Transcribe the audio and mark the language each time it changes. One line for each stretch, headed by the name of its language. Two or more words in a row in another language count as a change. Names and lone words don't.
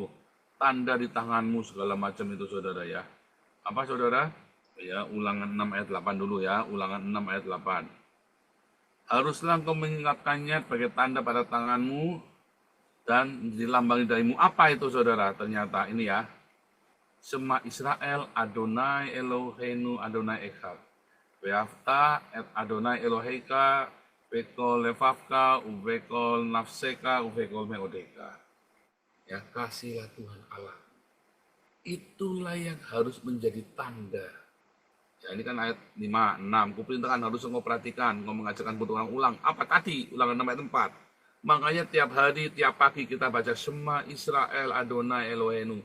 Indonesian: Tanda di tanganmu segala macam itu, saudara ya. Apa, saudara? Ya, Ulangan 6 ayat 8 dulu ya, Ulangan 6 ayat 8. Haruslah engkau mengingatkannya sebagai tanda pada tanganmu dan menjadi lambang di dahimu. Apa itu, saudara? Ternyata ini ya,
Hebrew: שמע ישראל, יהוה אלוהינו, יהוה אחד. ואהבת את יהוה אלוהיך, בכל לבבך, ובכל נפשך, ובכל מאודך.
Indonesian: Ya, kasihlah Tuhan Allah. Itulah yang harus menjadi tanda. Ya, ini kan ayat 5, 6. Kuperintahkan harus engkau perhatikan, engkau mengajarkan buat orang ulang. Apa tadi? Ulangan 6 ayat 4. Makanya tiap hari, tiap pagi kita baca
Hebrew: שמע ישראל, יהוה אלוהינו.